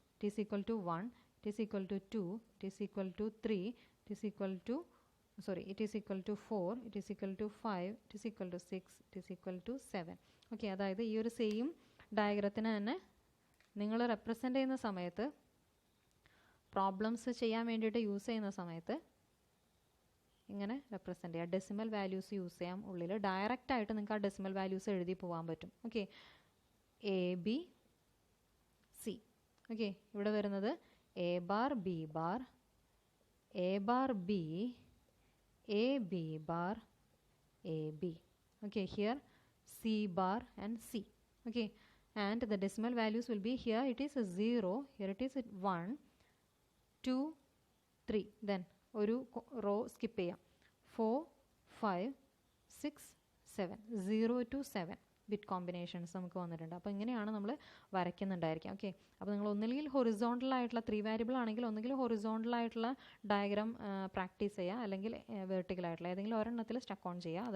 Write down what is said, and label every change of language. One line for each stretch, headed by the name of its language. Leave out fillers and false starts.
English: It is equal to 1, it is equal to 2, it is equal to 3, it is equal to 4, it is equal to 5, it is equal to 6, it is equal to 7.
Malayalam: Okay, അതായത് ഈ ഒരു same ഡയഗ്രത്തിന് തന്നെ നിങ്ങൾ represent ചെയ്യുന്ന സമയത്ത്, problems ചെയ്യാൻ വേണ്ടിയിട്ട് use ചെയ്യുന്ന സമയത്ത് ഇങ്ങനെ റെപ്രസെൻ്റ് ചെയ്യാം. ഡെസിമൽ വാല്യൂസ് യൂസ് ചെയ്യാം. ഉള്ളിൽ ഡയറക്റ്റ് ആയിട്ട് നിങ്ങൾക്ക് ആ ഡെസിമൽ വാല്യൂസ് എഴുതി പോകാൻ പറ്റും. Okay, A B C. Okay, ഇവിടെ വരുന്നത് A bar B bar A bar B A B bar A B.
English: Okay, here C bar and C. Okay, and the decimal values will be here it is 0, here it is 1 2 3.
Malayalam: Then ഒരു row skip ചെയ്യാം. 4 5 6 7 0 to 7 bit combinations നമുക്ക് വന്നിട്ടുണ്ട്. അപ്പോൾ ഇങ്ങനെയാണ് നമ്മൾ വരയ്ക്കുന്നുണ്ടായിരിക്കാം. Okay, അപ്പോൾ നിങ്ങൾ ഒന്നുകിൽ ഹൊറിസോണ്ടൽ ആയിട്ടുള്ള 3 വേരിയബിൾ ആണെങ്കിൽ ഒന്നുകിൽ ഹൊറിസോണ്ടൽ ആയിട്ടുള്ള ഡയഗ്രാം പ്രാക്ടീസ് ചെയ്യുക, അല്ലെങ്കിൽ വെർട്ടിക്കൽ ആയിട്ടുള്ള ഏതെങ്കിലും ഒരെണ്ണത്തിൽ സ്റ്റക്ക് ഓൺ ചെയ്യുക.